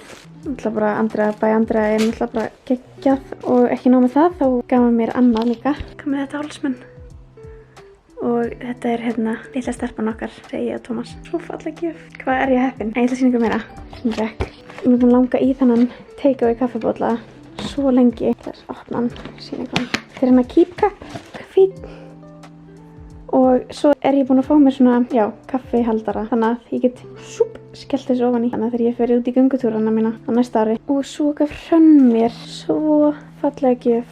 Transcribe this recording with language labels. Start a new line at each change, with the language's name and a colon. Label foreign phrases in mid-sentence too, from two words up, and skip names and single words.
Icelandic: Náttúrulega bara Andrea er náttúrulega bara geggjað og ekki nóg með það, þá gaf hann mér annað líka. Hvað með þetta hálsmenn? Og þetta er hérna litla stelpan okkar, segi ég að Tómas. Svo falleg gjöf. Hvað er ég heppin? Ég ætla að sýna ykkur meira. Svona rekk. Ég er búin að langa í þennan take-away kaffibólla svo lengi. Það er opna hann, sýna ykkur hann. Þetta er hérna Keep Cup, fín. Og svo er ég búin að fá mér svona, kaffihaldara. Þannig að ég get skellt þessu ofan í. Þannig að þegar ég fer út í göngutúrana mína á næsta ári. Og svo gaf Hrönn mér svo fallega gjöf.